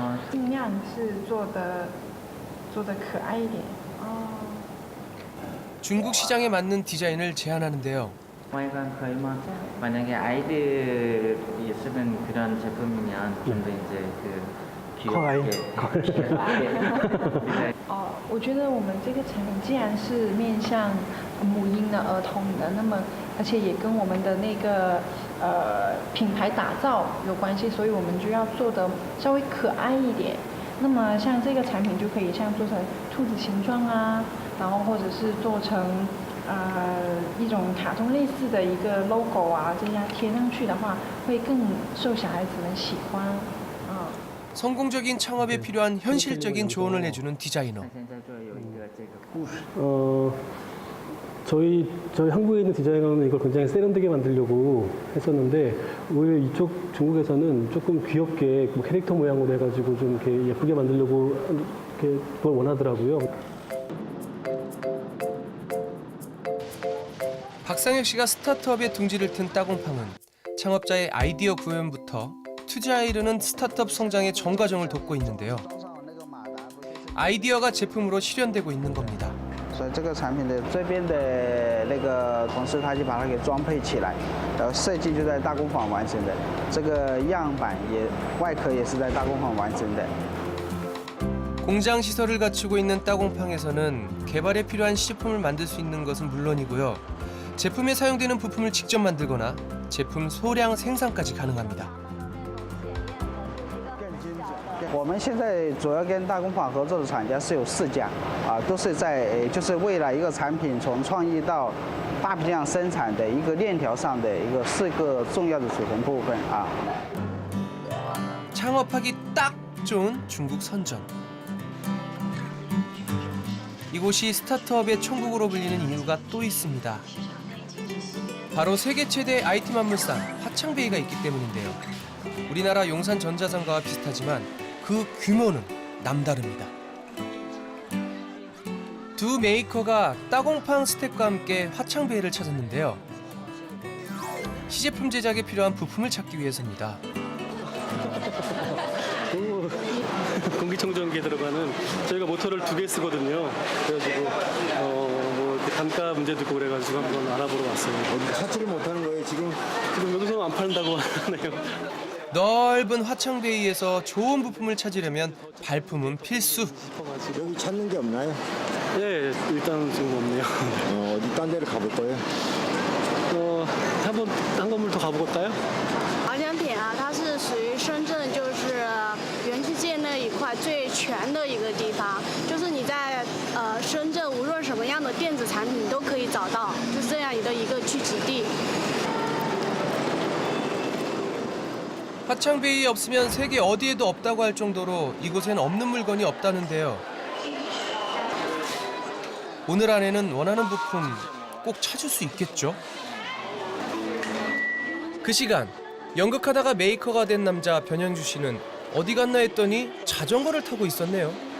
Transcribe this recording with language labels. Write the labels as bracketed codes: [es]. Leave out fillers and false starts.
[zh] 尽量是做得可爱一点。 [ko] 중국 시장에 맞는 디자인을 제안하는데요. [zh] 外观可以吗? [ko] 만약에 아이들이 쓰는 그런 제품이면 좀 더 이제 귀엽게. [zh] 我觉得我们这个产品既然是面向母婴的儿童的，那么而且也跟我们的那个品牌打造有关系，所以我们就要做的稍微可爱一点。那么像这个产品就可以像做成兔子形状啊，然后或者是做成一种卡通类似的一个 logo 啊，这样贴上去的话，会更受小孩子们喜欢。 [ko] 성공적인 창업에 필요한 현실적인 조언을 해주는 디자이너. 저희 한국에 있는 디자이너는 이걸 굉장히 세련되게 만들려고 했었는데 오히려 이쪽 중국에서는 조금 귀엽게 뭐 캐릭터 모양으로 해가지고 좀 이렇게 예쁘게 만들려고 이렇게 그걸 원하더라고요. 박상혁 씨가 스타트업에 둥지를 튼 따공팡은 창업자의 아이디어 구현부터 투자에 이르는 스타트업 성장의 전 과정을 돕고 있는데요. 아이디어가 제품으로 실현되고 있는 겁니다. [zh] 所以这个产品的这边的那个同事他就把它给装配起来，然后设计就在大工坊完成的，这个样板也外壳也是在大工坊完成的。 [ko] 공장 시설을 갖추고 있는 따공팡에서는 개발에 필요한 시제품을 만들 수 있는 것은 물론이고요. 제품에 사용되는 부품을 직접 만들거나 제품 소량 생산까지 가능합니다. [zh] 我们现在主要跟大工坊合作的厂家是有4家，都是在就是为了一个产品从创意到大批量生产的一个链条上的一个4个重要的组成部分啊。 [ko] 창업하기 딱 좋은 중국 선전. 이곳이 스타트업의 천국으로 불리는 이유가 또 있습니다. 바로 세계 최대 IT 만물상 화창베이가 있기 때문인데요. 우리나라 용산 전자상가와 비슷하지만 그 규모는 남다릅니다. 두 메이커가 따공팡 스텝과 함께 화창베이를 찾았는데요. 시제품 제작에 필요한 부품을 찾기 위해서입니다. 공기청정기에 들어가는 저희가 모터를 2개 쓰거든요. 그래가지고 뭐 단가 문제도 있고 그래가지고 한번 알아보러 왔어요. 찾지를 못하는 거예요 지금? 지금 여기서는 안 판다고 하네요. 넓은 화창베이에서 좋은 부품을 찾으려면 발품은 필수. 여기 찾는 게 없나요? 예, 일단 지금 없네요. 어디 딴 데를 가볼 거예요? 한번 한 건물 더 가보겠다요? [zh] 保险品啊，它是属于深圳就是园区界那一块最全的一个地方，就是你在深圳无论什么样的电子产品你都可以找到，就是这样的一个聚集地。 [ko] 화창베이에 없으면 세계 어디에도 없다고 할 정도로 이곳엔 없는 물건이 없다는데요. 오늘 안에는 원하는 부품 꼭 찾을 수 있겠죠? 그 시간 연극하다가 메이커가 된 남자 변영주 씨는 어디 갔나 했더니 자전거를 타고 있었네요.